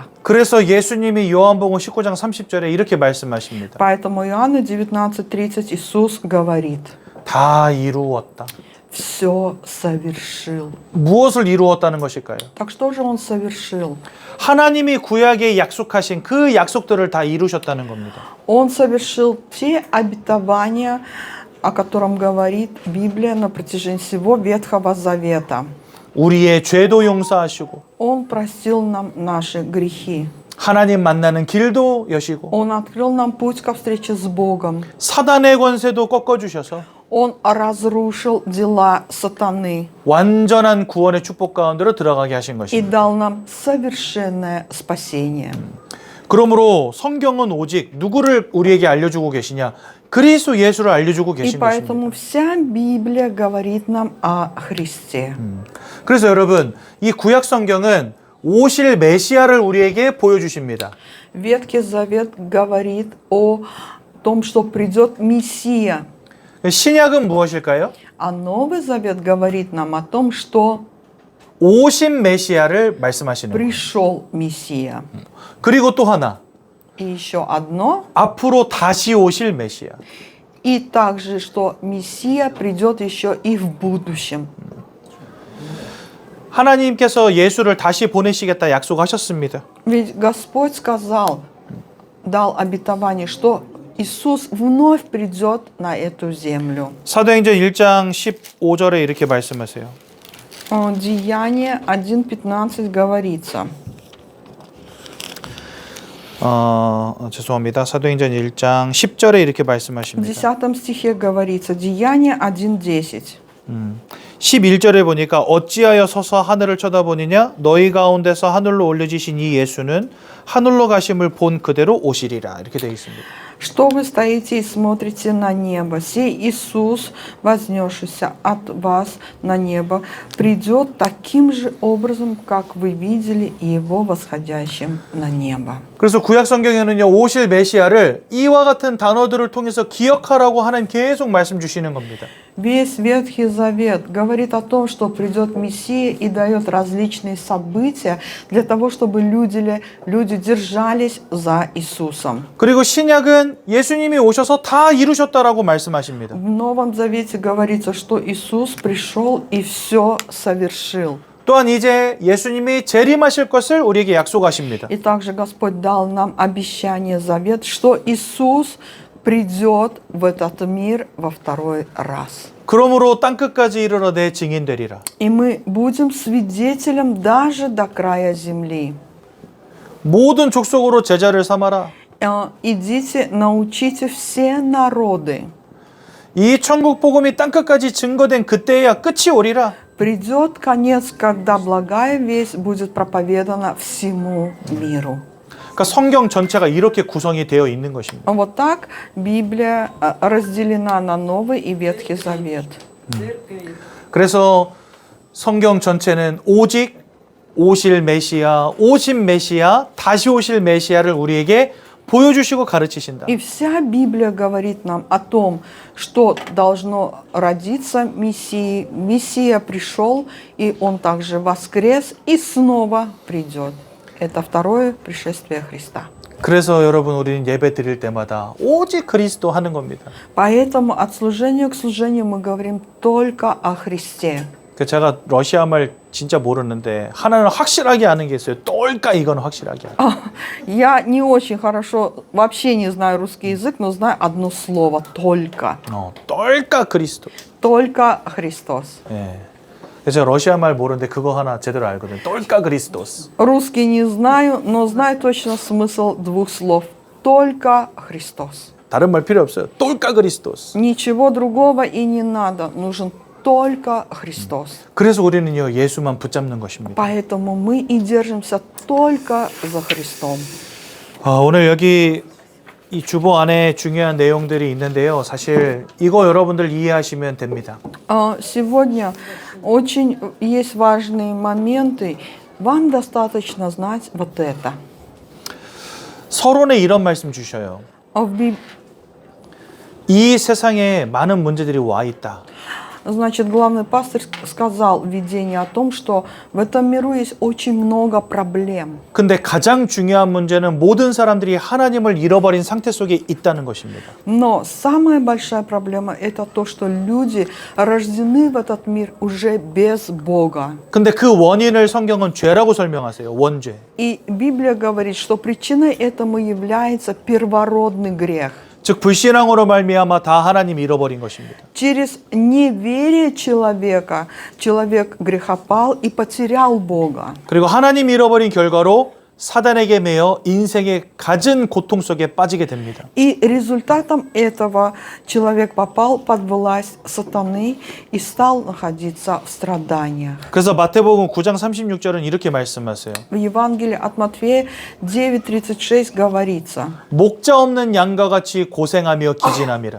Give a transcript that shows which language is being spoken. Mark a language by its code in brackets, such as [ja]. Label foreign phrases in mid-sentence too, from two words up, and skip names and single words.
[ko] 그래서 예수님이 요한복음 19장 30절에 이렇게 말씀하십니다. [ru] Поэтому Иоанна 19:30 Иисус говорит: [ko] 다 이루었다. [ru] все совершил. [ko] 무엇을 이루었다는 것일까요? [ru] Так что же Он совершил? [ko] 하나님이 구약에 약속하신 그 약속들을 다 이루셨다는 겁니다. [ru] Он совершил те обетования, о котором говорит Библия на протяжении всего Ветхого Завета. [ko] 우리의 죄도 용서하시고 [ru] Он простил нам наши грехи. [ko] 하나님 만나는 길도 여시고 [ru] Он открыл нам путь ко встрече с Богом. [ko] 사단의 권세도 꺾어주셔서 [ru] Он разрушил дела сатаны [ko] 완전한 구원의 축복 가운데로 들어가게 하신 [ru] и [ko] 것입니다. [ru] дал нам совершенное спасение. [ko] 그러므로 성경은 오직 누구를 우리에게 알려주고 계시냐? 그리스도 예수를 알려주고 [ru] И [ko] 계신 [ru] поэтому [ko] 것입니다. [ru] вся Библия говорит нам о Христе. [ko] 그래서 여러분 이 구약 성경은 오실 메시아를 우리에게 보여주십니다. [ru] Ветхий Завет говорит о том, что придет Мессия. [ko] 신약은 무엇일까요? [ru] А Новый Завет говорит нам о том, что [ko] 오신 메시아를 말씀하시는 거예요. [ru] пришел Мессия. [ko] 그리고 또 하나 [ru] И еще одно, [ko] 앞으로 다시 오실 메시아. [ru] и также, что Мессия придет еще и в будущем. [ko] 하나님께서 예수를 다시 보내시겠다 약속하셨습니다. [ru] Ведь Господь сказал, дал обетование, что Иисус вновь придет на эту землю. [ko] 사도행전 1장 15절에 이렇게 말씀하세요. [ru] Деяние 1:15 говорится. [ko] 죄송합니다. 사도행전 1장 10절에 이렇게 [ru] В [ko] 말씀하십니다. [ru] 10 стихе говорится, Деяние 1:10. [ko] 11절에 보니까 어찌하여 서서 하늘을 쳐다보느냐 너희 가운데서 하늘로 올려지신 이 예수는 하늘로 가심을 본 그대로 오시리라 이렇게 되어 있습니다. [ru] Что вы стоите и смотрите на небо? Сей Иисус, вознесшийся от вас на небо, придет таким же образом, как вы видели Его восходящим на небо. [ko] 그래서 구약 성경에는요 오실 메시아를 이와 같은 단어들을 통해서 기억하라고 하나님 계속 말씀 주시는 겁니다. [ru] Весь Ветхий Завет говорит о том, что придет Мессия и дает различные события для того, чтобы люди держались за Иисусом. [ko] 그리고 신약은 예수님이 오셔서 다 이루셨다라고 말씀하십니다. [ru] В Новом Завете говорится, что Иисус пришел и все совершил. [ko] 또한 이제 예수님이 재림하실 것을 우리에게 약속하십니다. [ru] И также Господь дал нам обещание, завет, что Иисус придет в этот мир во второй раз. [ko] 그러므로 땅끝까지 이르러 내 증인되리라. [ru] И мы будем свидетелем даже до края земли. [ko] 모든 족속으로 제자를 삼아라. [ru] Идите, научите все народы. [ko] 이 천국 복음이 땅끝까지 증거된 그때야 끝이 오리라. [ru] Придет конец, когда благая весть будет проповедана всему миру. [ko] 그러니까 성경 전체가 이렇게 구성이 되어 있는 것입니다. [ru] Вот так Библия разделена на Новый и Ветхий Завет. [ko] 그래서 성경 전체는 오직 오실 메시아, 오신 메시아, 다시 오실 메시아를 우리에게 보여주시고 가르치신다. [ru] И вся Библия говорит нам о том, что должно родиться Мессии. Мессия пришел, и Он также воскрес и снова придет. Это второе пришествие Христа. [ko] 그래서 여러분 우리는 예배 드릴 때마다 오직 그리스도 하는 겁니다. [ru] Поэтому от служения к служению мы говорим только о Христе. [ko] 그 제가 러시아 말 진짜 모르는데 하나는 확실하게 아는 게 있어요. 똘까 이건 확실하게 알아요. [ru] Я не очень хорошо, вообще не знаю русский язык, но знаю одно слово только. [ko] 똘까 그리스도. [ru] Только Христос. [ko] 예. 그래서 제가 러시아 말 모르는데 그거 하나 제대로 알거든요. 똘까 그리스도스. [ru] Русский не знаю, но знаю точно смысл двух слов. Только Христос. [ko] 다른 말 필요 없어요. 똘까 그리스도스. [ru] Ничего другого и не надо. Нужен только Христос. [ko] 그래서 우리는요 예수만 붙잡는 것입니다. [ru] Поэтому мы и держимся только за Христом. [ko] 오늘 여기 이 주보 안에 중요한 내용들이 있는데요. 사실 이거 여러분들 이해하시면 됩니다. [ru] Сегодня очень есть важные моменты. Вам достаточно знать вот это. [ko] 서론에 이런 말씀 주셔요. 이 세상에 많은 문제들이 와 있다. [ru] Значит, главный пастырь сказал в видении о том, что в этом миру есть очень много проблем. [ko] 근데 가장 중요한 문제는 모든 사람들이 하나님을 잃어버린 상태 속에 있다는 것입니다. [ru] Но самая большая проблема – это то, что люди рождены в этот мир уже без Бога. [ko] 근데 그 원인을 성경은 죄라고 설명하세요. 원죄. [ru] И Библия говорит, что причиной этому является первородный грех. [ko] 즉 불신앙으로 말미암아 다 하나님 잃어버린 것입니다. [ru] Через неверие человека человек грехопал и потерял Бога. [ko] 그리고 하나님 잃어버린 결과로 사단에게 매여 인생의 갖은 고통 속에 빠지게 됩니다. [ru] И результатом этого человек попал под власть сатаны и стал находиться в страданиях. [ko] 그래서 마태복음 9장 36절은 이렇게 말씀하세요. [ru] В Евангелии от Матфея 9:36 говорится, [ko] 목자 없는 양과 같이 고생하며 기진함이라.